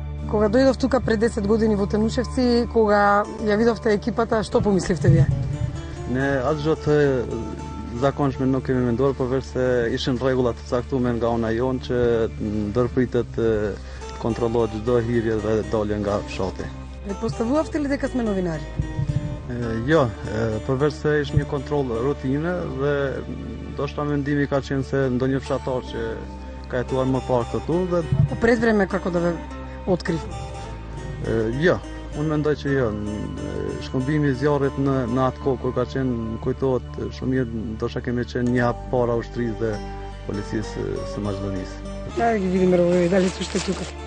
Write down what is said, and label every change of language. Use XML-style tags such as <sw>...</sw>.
<mk>Кога дојдов тука пред 10 години во Тенушевци, кога ја видовте екипата, што помисливте вие?</mk> <sq>Ne, atë zakonshme nuk kemi menduar, përveç se ishin rregulla të caktuara nga ona jon që ndërpritet kontrollohet çdo hyrje dhe dalje nga fshati.</sq> <mk>Предпоставувавте ли дека сме новинари?</mk> <sq>Jo, përveç se ishte një kontroll rutine dhe ndoshta mendimi ka qenë se ndonjë fshatar që ka jetuar më parë këtu dhe</sq> <mk>Пред време како да ве открив?</mk> <sq>Jo, unë mendoj që jo. Shkëmbimi i zjarrit në atë kohë kur ka qenë, kujtohet shumë mirë, ndoshta kemi qenë një hap para ushtrisë dhe policisë së Maqedonisë.</sq> <mk>Да ги видим ровови, дали се уште тука.</mk>